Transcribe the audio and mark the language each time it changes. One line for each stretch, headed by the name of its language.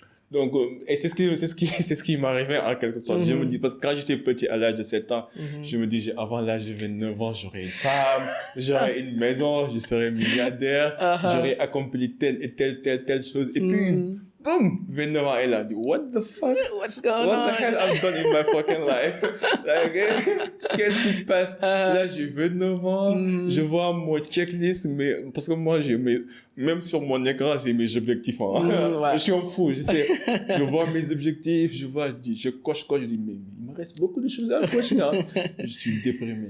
French: Donc, et c'est ce qui m'arrivait en quelque sorte. Je me dis, parce que quand j'étais petit à l'âge de 7 ans, je me dis, avant l'âge de 29 ans, j'aurais une femme, j'aurais une maison, je serais milliardaire, j'aurais accompli telle et telle chose. Et puis, boum, 29 ans, elle a dit,
English: what the fuck? What's going on? What the hell I've done in my fucking life?
French: Qu'est-ce qui se passe? Là, j'ai 29 ans, je vois mon checklist, mais, parce que moi, même sur mon écran, c'est mes objectifs. Je suis un fou, je sais. Je vois mes objectifs, je coche, je dis, mais il me reste beaucoup de choses à cocher. Je suis déprimé.